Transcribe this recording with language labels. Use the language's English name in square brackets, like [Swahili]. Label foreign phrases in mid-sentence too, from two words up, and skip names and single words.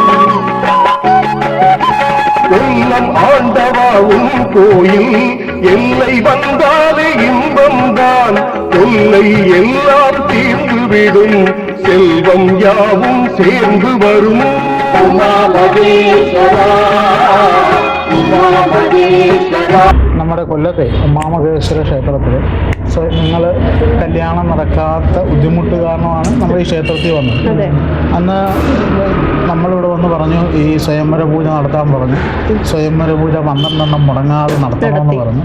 [Tamil] கொல்லம் ஆண்டவா உன் கோயில் எல்லை வந்தாலே இன்பம்தான். கொல்லை எல்லாம் தீர்ந்துவிடும். செல்வம் யாவும் சேர்ந்து வரும். உமா மகேஸ்வரா, [Malayalam] നമ്മുടെ കൊല്ലത്തെ ഉമാമഹേശ്വര ക്ഷേത്രത്തിൽ നിങ്ങൾ കല്യാണം നടക്കാത്ത ബുദ്ധിമുട്ട് കാരണമാണ് നമ്മൾ ഈ ക്ഷേത്രത്തിൽ വന്നത്. അന്ന് നമ്മളിവിടെ വന്ന് പറഞ്ഞു ഈ സ്വയംവര പൂജ നടത്താൻ പറഞ്ഞു. സ്വയംവര പൂജ 12 മുടങ്ങാതെ നടത്തണമെന്ന് പറഞ്ഞു.